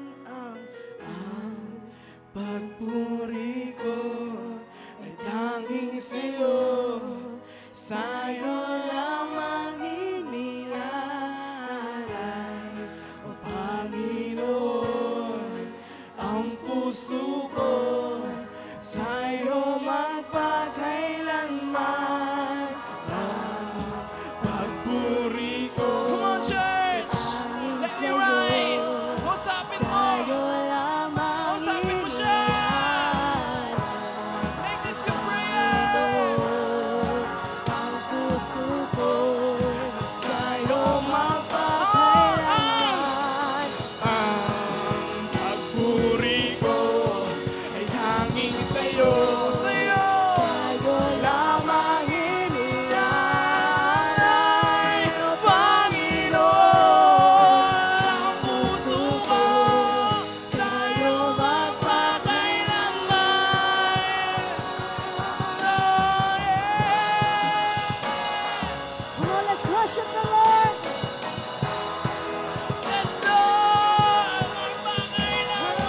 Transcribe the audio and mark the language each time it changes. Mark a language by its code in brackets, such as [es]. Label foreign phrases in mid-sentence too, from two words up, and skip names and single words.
[tl] Ang pagpuri ko ay tanging sa'yo, sa'yo lamang inilalay. O Panginoon, ang puso ko sa'yo magpakailanman. Ang pagpuri ko. [en] Come on, church! Let me rise! [tl] Usapin mo! sa'yo lamang Usapin mo siya! [en] Make this your prayer! [tl] ang puso ko Sa'yo magpakailanman. ang pagpuri ko ay tanging sa'yo, sa'yo Sa'yo lamang inilalay. O Panginoon, ang puso ko sa'yo magpakailanman. [en] Oh, yeah. Come on, let's worship the Lord. Yes, [tl] Lord, magpakailanman.